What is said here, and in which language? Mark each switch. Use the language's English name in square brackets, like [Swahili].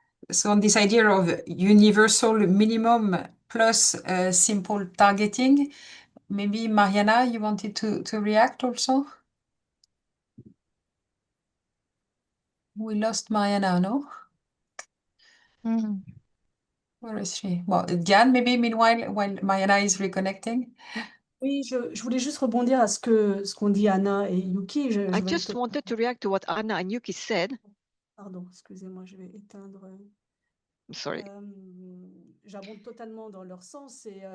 [English] So on this idea of universal minimum plus simple targeting, maybe Mariana, you wanted to react also? We lost Mariana, no? Where is she? Well, Diane, maybe meanwhile, while Mariana is reconnecting. [French] Oui, je voulais juste rebondir à ce qu'ont dit Anna et Yuki. [English] I just wanted to react to what Anna and Yuki said. [French] Pardon, excusez-moi, je vais éteindre. [English] sorry. [French] J'abonde totalement dans leur sens et